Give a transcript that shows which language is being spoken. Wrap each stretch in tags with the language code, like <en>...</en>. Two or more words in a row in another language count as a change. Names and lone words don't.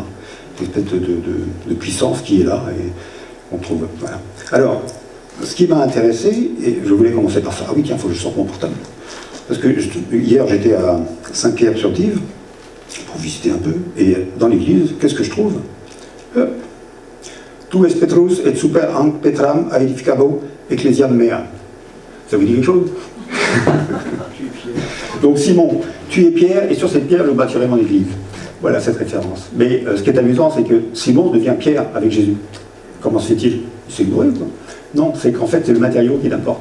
<fr>Une espèce de puissance qui est là et on trouve. Voilà. Alors, ce qui m'a intéressé, et je voulais commencer par ça. Ah oui, tiens, il faut que je sorte mon portable. Parce que hier, j'étais à Saint-Pierre-sur-Dive, pour visiter un peu, et dans l'église, qu'est-ce que je trouve?</fr> <la>Tu es Petrus et super an Petram aedificabo ecclesiam mea.</la> <fr>Ça vous dit quelque chose? Donc Simon, tu es Pierre, et sur cette pierre, je bâtirai mon église. Voilà cette référence. Mais ce qui est amusant, c'est que Simon devient Pierre avec Jésus. Comment se fait-il? C'est une brûle, quoi. Non, c'est qu'en fait, c'est le matériau qui l'importe.</fr>